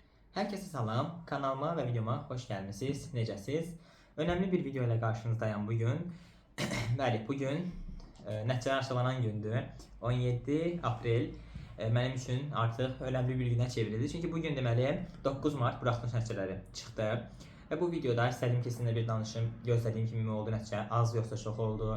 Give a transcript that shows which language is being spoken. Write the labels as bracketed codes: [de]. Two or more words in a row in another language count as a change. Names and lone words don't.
[tr] Herkese salam, kanalıma ve videoma hoş gelmişsiniz. [az] Necəsiz? [tr] Önemli bir video ile karşınızdayım bugün. [az] Bəli, bugün nəticələr açıqlanan gündür. 17 aprel mənim üçün artıq [tr] önemli bir [az] günə çevrildi. Çünki bugün deməli 9 Mart buraxılış nəticələri çıxdı. Və bu videoda istədim ki, sizinlə bir danışım. Gözlədiyim kimi mi oldu nəticə? Az yoxsa çox oldu?